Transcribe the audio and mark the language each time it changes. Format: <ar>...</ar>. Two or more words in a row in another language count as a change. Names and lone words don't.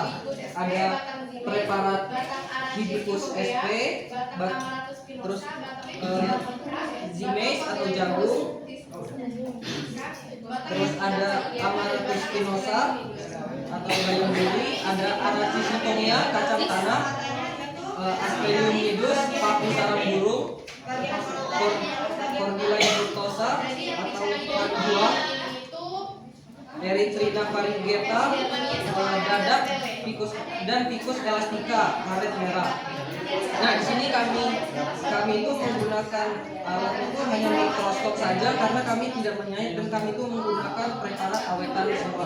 <id>Ada preparat Hibiscus sp, terus Zimeis atau jagung, Terus ada Amaryllis spinosa atau bayam beli, ada Arachistonia kacang tanah, Aspergillus nidus paku sarang burung, Cordylia fructosa atau juang, Erythrina variegata, dadak, dan Ficus elastica, karet merah. Nah, di sini kami itu menggunakan alat itu hanya mikroskop saja karena kami tidak menyayat dan kami itu menggunakan preparat awetan semua.</id>